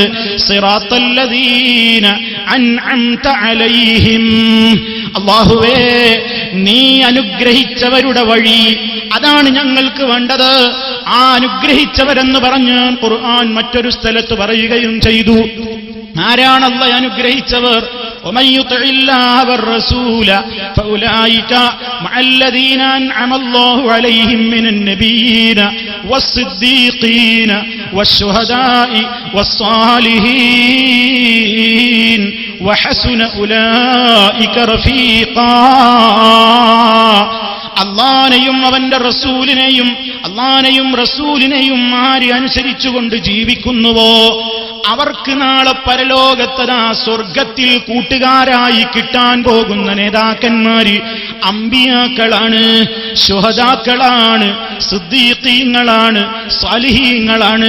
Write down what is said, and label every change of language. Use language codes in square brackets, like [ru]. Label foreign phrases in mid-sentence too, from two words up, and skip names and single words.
[ar] صراط الذين أنعمت عليهم, [ml] അല്ലാഹുവേ നീ അനുഗ്രഹിച്ചവരുടെ വഴി, അതാണ് ഞങ്ങൾക്ക് വേണ്ടത്. ആ അനുഗ്രഹിച്ചവരെന്ന് പറഞ്ഞ് ഖുർആൻ മറ്റൊരു സ്ഥലത്ത് പറയുകയും ചെയ്തു. ആരാണ് അല്ലാഹു അനുഗ്രഹിച്ചവർ? [ar] ومن يطع الله والرسول فأولئك مع الذين أنعم الله عليهم من النبيين والصديقين والشهداء والصالحين وحسن أولئك رفيقا. [ml] അള്ളാനെയും അവന്റെ റസൂലിനെയും ആര് അനുസരിച്ചുകൊണ്ട് ജീവിക്കുന്നുവോ അവർക്ക് നാളെ പരലോകത്തതാ സ്വർഗത്തിൽ കൂട്ടുകാരായി കിട്ടാൻ പോകുന്ന നേതാക്കന്മാര് അമ്പിയാക്കളാണ്, ശുഹദാക്കളാണ്, സിദ്ദീഖീങ്ങളാണ്, സാലിഹീങ്ങളാണ്.